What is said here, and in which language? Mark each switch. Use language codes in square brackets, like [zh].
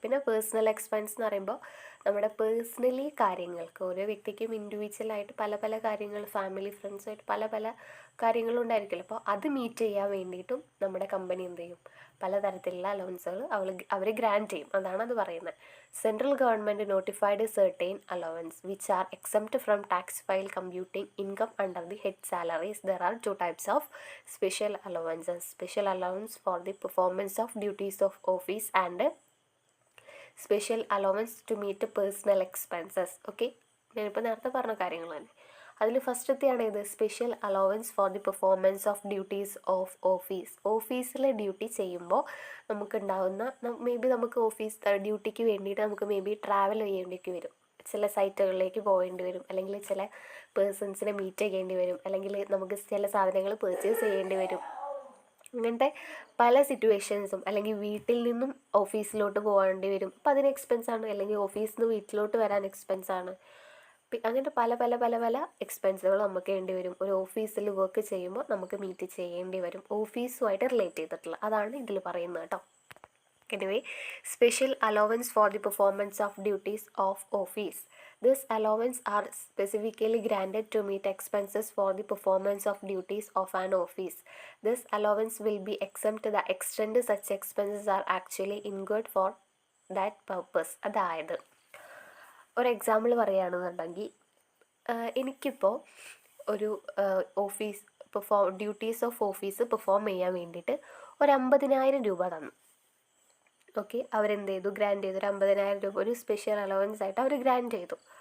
[ml] പിന്നെ personal expense എന്ന് പറയുമ്പോൾ നമ്മുടെ പേഴ്സണലി കാര്യങ്ങൾക്ക്, ഓരോ വ്യക്തിക്കും ഇൻഡിവിജ്വലായിട്ട് പല പല കാര്യങ്ങൾ, ഫാമിലി ഫ്രണ്ട്സായിട്ട് പല പല കാര്യങ്ങളുണ്ടായിരിക്കുമല്ലോ. അപ്പോൾ അത് മീറ്റ് ചെയ്യാൻ വേണ്ടിയിട്ടും നമ്മുടെ കമ്പനി എന്ത് ചെയ്യും? പലതരത്തിലുള്ള അലവൻസുകൾ അവർ ഗ്രാൻറ്റ് ചെയ്യും. അതാണത് പറയുന്നത്. [en] Central government notified certain allowance which are exempt from tax while computing income under the head salaries. There are 2 types of special allowances. Special allowance for the performance of duties of office and special allowance to meet personal expenses. [ml] Okay, ഞാനിപ്പോൾ നേരത്തെ പറഞ്ഞ കാര്യങ്ങൾ തന്നെ. അതിൽ ഫസ്റ്റത്തെയാണ് ഇത് [en] Special allowance for the performance of duties of office. [ml] ഓഫീസിലെ duty ചെയ്യുമ്പോൾ നമുക്കുണ്ടാകുന്ന മേ ബി നമുക്ക് ഓഫീസ് ഡ്യൂട്ടിക്ക് വേണ്ടിയിട്ട് നമുക്ക് മേ ബി ട്രാവൽ ചെയ്യേണ്ടിക്ക് വരും, ചില സൈറ്റുകളിലേക്ക് പോകേണ്ടി വരും, അല്ലെങ്കിൽ ചില പേഴ്സൺസിനെ മീറ്റ് ചെയ്യേണ്ടി വരും, അല്ലെങ്കിൽ നമുക്ക് ചില സാധനങ്ങൾ പർച്ചേസ് ചെയ്യേണ്ടി വരും. അങ്ങനത്തെ പല സിറ്റുവേഷൻസും, അല്ലെങ്കിൽ വീട്ടിൽ നിന്നും ഓഫീസിലോട്ട് പോകേണ്ടി വരും, അപ്പോൾ അതിന് എക്സ്പെൻസാണ്. അല്ലെങ്കിൽ ഓഫീസിൽ നിന്ന് വീട്ടിലോട്ട് വരാൻ എക്സ്പെൻസാണ്. അങ്ങനത്തെ പല പല പല പല എക്സ്പെൻസുകൾ നമുക്ക് വേണ്ടി വരും. ഒരു ഓഫീസിൽ വർക്ക് ചെയ്യുമ്പോൾ നമുക്ക് മീറ്റ് ചെയ്യേണ്ടി വരും, ഓഫീസുമായിട്ട് റിലേറ്റ് ചെയ്തിട്ടുള്ള. അതാണ് ഇതിൽ പറയുന്നത് കേട്ടോ. [en] Anyway, special allowance for the performance of duties of office. This allowance are specifically granted to meet expenses for the performance of duties of an office. This allowance will be exempt to the extent such expenses are actually incurred for that purpose. [ml] അതായത് ഒരു example പറയുകയാണെന്നുണ്ടെങ്കിൽ, എനിക്കിപ്പോൾ ഒരു office duties of office perform ചെയ്യാൻ വേണ്ടിയിട്ട് ഒരു 50,000 രൂപ തന്നു. ഓക്കെ, അവരെന്ത് ചെയ്തു? ഗ്രാൻറ്റ് ചെയ്തു. ഒരു 50,000 രൂപ ഒരു സ്പെഷ്യൽ അലവൻസ് ആയിട്ട് അവർ ഗ്രാൻറ്റ് ചെയ്തു.